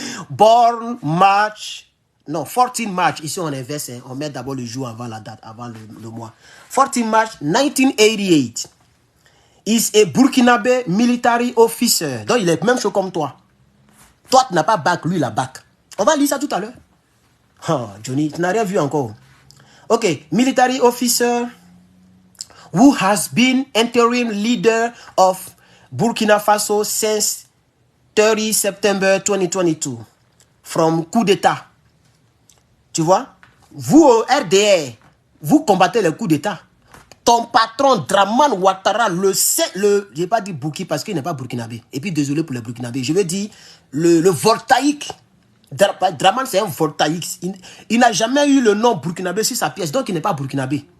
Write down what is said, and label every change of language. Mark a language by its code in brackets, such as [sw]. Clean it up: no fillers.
[en] Born March. [fr] Non, 14 March. Ici, on inverse. Hein. On met d'abord le jour avant la date, avant le mois. 14 March 1988. [en] Is a Burkinabé military officer. [fr] Donc, il est même chose comme toi. Toi, tu n'as pas bac, lui, il a bac. On va lire ça tout à l'heure. Oh, Johnny, tu n'as rien vu encore. [en] Ok, military officer who has been interim leader of Burkina Faso since 30 September 2022. [fr] From coup d'État. Tu vois? Vous, au RDR, vous combattez le coup d'État. Ton patron, Draman Ouattara, je n'ai pas dit Burki parce qu'il n'est pas burkinabé. Et puis, désolé pour les burkinabés. Je veux dire, le voltaïque. Draman, c'est un voltaïque. Il n'a jamais eu le nom burkinabé sur sa pièce. Donc, il n'est pas burkinabé.